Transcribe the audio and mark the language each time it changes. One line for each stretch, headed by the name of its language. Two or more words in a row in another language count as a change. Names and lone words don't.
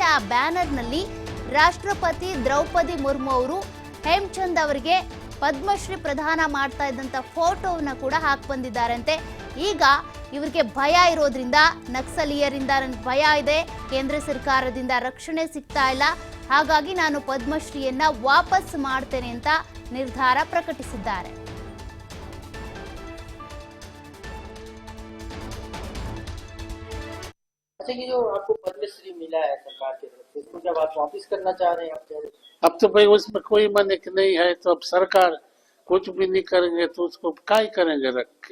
Kannada: ಆ ಬ್ಯಾನರ್ನಲ್ಲಿ ರಾಷ್ಟ್ರಪತಿ ದ್ರೌಪದಿ ಮುರ್ಮು ಅವರು ಹೇಮಚಂದ್ ಅವರಿಗೆ ಪದ್ಮಶ್ರೀ ಪ್ರದಾನ ಮಾಡ್ತಾ ಇದ್ದಂತ ಫೋಟೋವನ್ನ ಕೂಡ ಹಾಕಿ ಬಂದಿದ್ದಾರಂತೆ. ಈಗ ಇವರಿಗೆ ಭಯ ಇರೋದ್ರಿಂದ, ನಕ್ಸಲೀಯರಿಂದ ನನಗೆ ಭಯ ಇದೆ, ಕೇಂದ್ರ ಸರ್ಕಾರದಿಂದ ರಕ್ಷಣೆ ಸಿಗ್ತಾ ಇಲ್ಲ, ಹಾಗಾಗಿ ನಾನು ಪದ್ಮಶ್ರೀಯನ್ನ ವಾಪಸ್ ಮಾಡ್ತೇನೆ ಅಂತ ನಿರ್ಧಾರ ಪ್ರಕಟಿಸಿದ್ದಾರೆ.
Hindi: अच्छा, ये जो आपको पद्मश्री मिला है सरकार की तरफ से, इसको जब आप वापस करना चाह रहे हैं आप कह रहे हैं? अब तो भाई उसमें कोई मन की नहीं है, तो अब सरकार कुछ भी नहीं करेंगे तो उसको काय करेंगे रख के